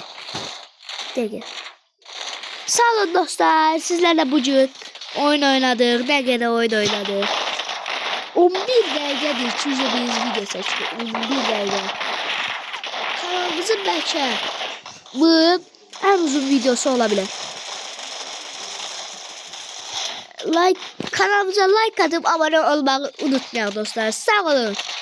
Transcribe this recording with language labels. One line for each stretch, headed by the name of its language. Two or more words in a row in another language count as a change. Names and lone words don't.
Azerbaijani: Bir dəqiqə. Sağ olun dostlar,
Turkish: sizlerle bugün oyun oynadık, dəqiqədə oyun oynadık.
Azerbaijani: 11 dəqiqədir ki, biz video çəkdik. 11 dəqiqə. Kanalımızın bəlkə bu ən uzun videosu olabilir.
Turkish: Kanalımıza like atıp abone olmayı unutmayın dostlar.
Azerbaijani: Sağ olun.